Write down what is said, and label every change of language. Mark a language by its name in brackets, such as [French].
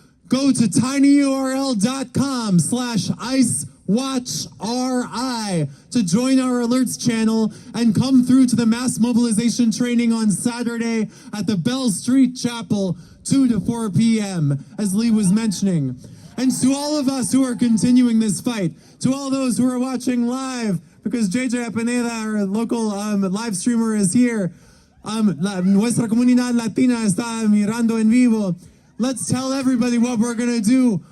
[English] Go to tinyurl.com/IceWatchRI to join our alerts channel and come through to the mass mobilization training on Saturday at the Bell Street Chapel, 2 to 4 p.m., as Lee was mentioning. And to all of us who are continuing this fight, to all those who are watching live, because JJ Apeneda, our local live streamer, is here. [Spanish] Nuestra comunidad latina está mirando en vivo. [English] Let's tell everybody what we're gonna do.